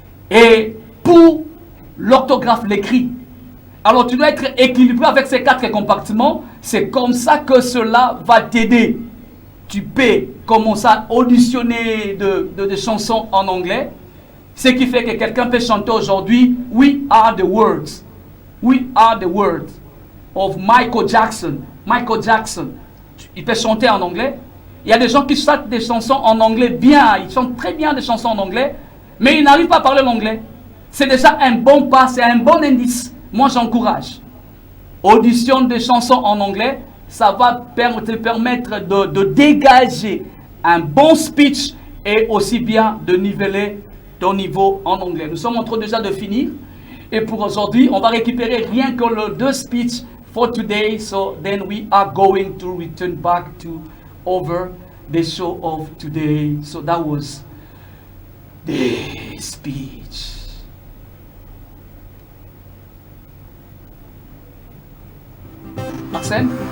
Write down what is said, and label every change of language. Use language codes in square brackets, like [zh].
[fr] Et pour l'orthographe, l'écrit, alors tu dois être équilibré avec ces 4 compartiments. C'est comme ça que cela va t'aider. Tu peux commencer à auditionner de chansons en anglais. Ce qui fait que quelqu'un peut chanter aujourd'hui [en] We are the words. We are the words of Michael Jackson. Michael Jackson. [fr] Il peut chanter en anglais. Il y a des gens qui chantent des chansons en anglais bien. Ils chantent très bien des chansons en anglais. Mais ils n'arrivent pas à parler l'anglais. C'est déjà un bon pas, c'est un bon indice. Moi, j'encourage. Audition des chansons en anglais. Ça va te permettre de dégager un bon speech et aussi bien de niveler ton niveau en anglais. Nous sommes en train déjà de finir. Et pour aujourd'hui, on va récupérer rien que le 2 [en] speeches for today. So then we are going to return back to over the show of today. So that was the speech. Arsène?